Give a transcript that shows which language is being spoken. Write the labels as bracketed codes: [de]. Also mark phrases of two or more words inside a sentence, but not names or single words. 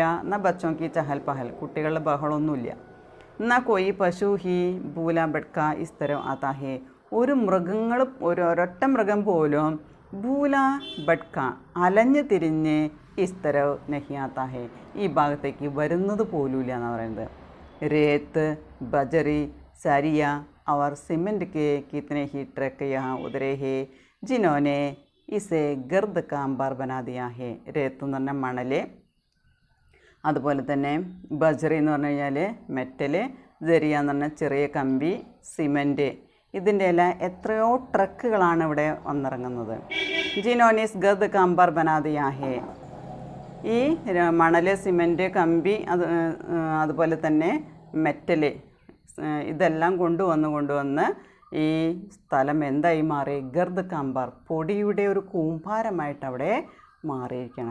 [hi] എന്നാൽ बच्चों की चहल पहल, [ml] കുട്ടികളുടെ ബഹളമൊന്നുമില്ല. എന്നാൽ [hi] कोई पशु ही भूला भटका इस तरफ़ आता है. [ml] ഒരൊറ്റ മൃഗം പോലും [hi] भूला भटका, [ml] അലഞ്ഞ് തിരിഞ്ഞ് [hi] इस तरफ़ नहीं आता है, [ml] ഈ ഭാഗത്തേക്ക് വരുന്നത് പോലുമില്ല എന്നാണ് പറയുന്നത്. [hi] रेत बजरी सरिया और सीमेंट के कितने ही ट्रक यहाँ उतरे हैं जिन्होंने इसे गर्द का अंबार बना दिया है. [ml] रेत എന്ന് പറഞ്ഞാൽ മണൽ, അതുപോലെ തന്നെ ബജറി എന്ന് പറഞ്ഞു കഴിഞ്ഞാൽ മെറ്റൽ, ജരിയ എന്ന് പറഞ്ഞാൽ ചെറിയ കമ്പി, സിമൻറ്റ്, ഇതിൻ്റെ എല്ലാം എത്രയോ ട്രക്കുകളാണ് ഇവിടെ വന്നിറങ്ങുന്നത്. [hi] जिन्होंने गर्द का अंबर बना दिया है. [ml] ഈ മണൽ, സിമൻറ്റ്, കമ്പി, അതുപോലെ തന്നെ മെറ്റൽ, ഇതെല്ലാം കൊണ്ടുവന്ന് ഈ സ്ഥലം എന്തായി മാറി? [hi] गर्द कंबर, [ml] പൊടിയുടെ ഒരു കൂമ്പാരമായിട്ട് അവിടെ മാറിയിരിക്കുകയാണ്.